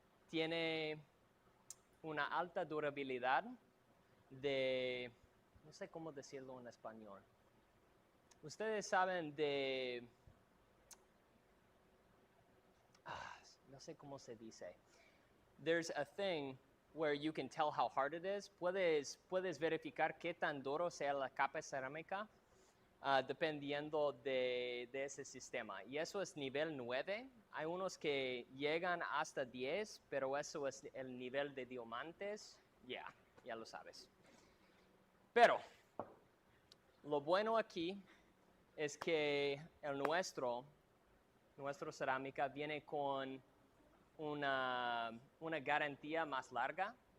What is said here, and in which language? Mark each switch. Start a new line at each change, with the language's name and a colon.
Spanish: Tiene una alta durabilidad de, no sé cómo decirlo en español. Ustedes saben de, no sé cómo se dice.
English: There's a thing where you can tell how hard it is.
Spanish: Puedes verificar qué tan duro sea la capa cerámica dependiendo de ese sistema. Y eso es nivel 9. Hay unos que llegan hasta 10, pero eso es el nivel de diamantes. Ya lo sabes. Pero lo bueno aquí es que nuestro cerámica viene con una garantía más larga.